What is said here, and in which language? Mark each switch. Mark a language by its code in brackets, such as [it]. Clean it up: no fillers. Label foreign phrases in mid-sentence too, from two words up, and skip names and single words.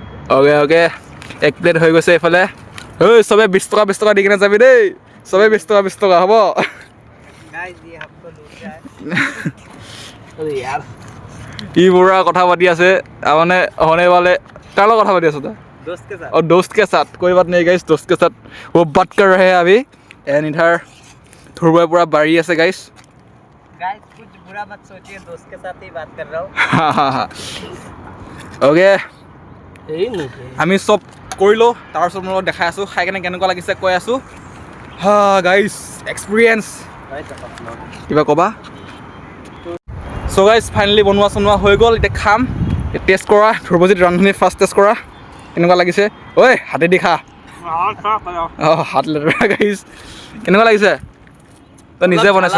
[as] অ'কে এক প্লেট হৈ গৈছে এইফালে ঐ চবে 20 টকা দি কিনে যাবি দেই চবে 20 টকা হ'ব [hi] गाइस ये हमको लूट रहा है अरे यार [as] ই বুঢ়া কথা পাতি আছে মানে [hi] होने वाले [as] কাৰ লগত কথা পাতি আছ তই [hi] दोस्त के साथ और दोस्त के साथ कोई बात नहीं गाइस दोस्त के साथ वो बात कर रहे हैं अभी एंड इधर ध्रुव पूरा बारी है गाइस गाइस कुछ बुरा मत सोचिए दोस्त के साथ ही बात कर रहा हूँ [en] हाँ ओके [hi] यही नहीं [as] আমি চব কৰিলোঁ তাৰপিছত মোৰ লগত দেখাই আছোঁ খাই কেনে কেনেকুৱা লাগিছে কৈ আছোঁ হা গাইছ এক্সপিৰিয়েঞ্চ কিবা ক'বা চ' গাইছ ফাইনেলি বনোৱা চনোৱা হৈ গ'ল এতিয়া খাম টেষ্ট কৰা ধ্ৰুৱজিত ৰান্ধনি [en] first test [as] কৰা কেনেকুৱা লাগিছে ঐ হাতেদি খা অঁ হাত লেতেৰা গাইছ কেনেকুৱা লাগিছে তই নিজে বনাইছ